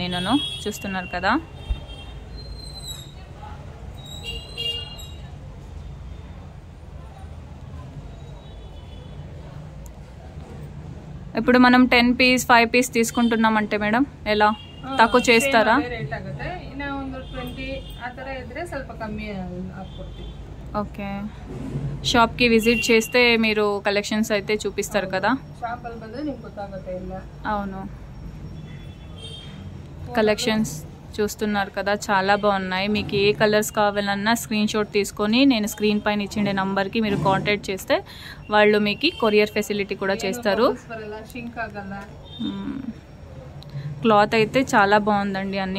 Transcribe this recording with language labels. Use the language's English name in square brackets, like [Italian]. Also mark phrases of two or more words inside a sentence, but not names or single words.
[Telugu] నేను చూస్తున్నారు కదా, ఇప్పుడు మనం 10 పీస్ 5 పీస్ తీసుకుంటున్నామంటే మేడం ఎలా తక్కువ చేస్తారా? [Kannada] ರೇಟ್ ಆಗುತ್ತೆ. ಇನ್ನ ಒಂದು 20 ಆ ತರ ಇದ್ರೆ ಸ್ವಲ್ಪ ಕಮ್ಮಿ ಹಾಕ್ಕೊಡ್ತೀವಿ. [Telugu] ఓకే షాప్కి విజిట్ చేస్తే మీరు కలెక్షన్స్ అయితే చూపిస్తారు కదా? [Kannada] ಶಾಪ್ ಅಲ್ಲಿ ಬಂದ್ರೆ ನಿಮ್ಗೆ ಗೊತ್ತಾಗುತ್ತೆ ಎಲ್ಲ. [Telugu] అవును కలెక్షన్స్ చూస్తున్నారు కదా, చాలా బాగున్నాయి. మీకు ఏ కలర్స్ కావాలన్నా స్క్రీన్ షాట్ తీసుకొని నేను స్క్రీన్ పైన ఇచ్చిండే నంబర్కి మీరు కాంటాక్ట్ చేస్తే వాళ్ళు మీకు కొరియర్ ఫెసిలిటీ కూడా చేస్తారు. క్లాత్ అయితే చాలా బాగుందండి అన్నీ.